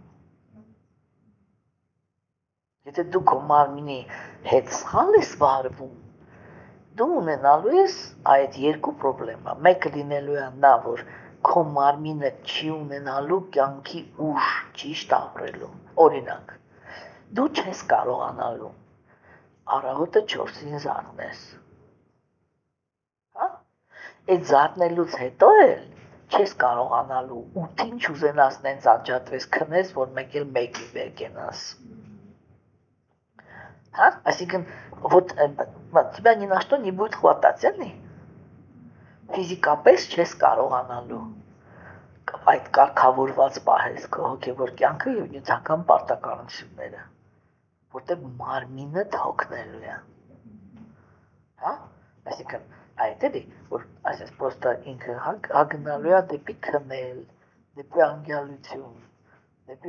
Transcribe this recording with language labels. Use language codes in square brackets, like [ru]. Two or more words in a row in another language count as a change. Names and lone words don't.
[hy] Եթե դու քո մարմնի հետ սխալ ես վարվում, դու ունենալու ես այդ 2 պրոբլեմա։ Մեկը լինելու է նա, որ քո մարմինը չի ունենալու կյանքի ուժ ճիշտ ապրելու։ Օրինակ, դու չես կարողանալու առավոտը 4-ին զարթնես։ Հա? Այդ զարթնելուց հետո էլ չես կարողանալու 8-ին չուզենաս նենց անջատվես քնես, որ մեկ էլ 1-ի վեր կենաս։ Հա? Այսինքն, [ru] вот тебя ни на что не будет хватать, [hy] էլի։ Ֆիզիկապես չես կարողանալու այդ կարգավորված պահես քո հոգևոր կյանքը եւ նյութական պարտականությունները, որտեղ մարմինը թողնելու է։ Հա? Այսինքն, այդ էլի, որ ասես պրոստը ինքը հագնալու է դեպի քնել, դեպի անգյալություն, դեպի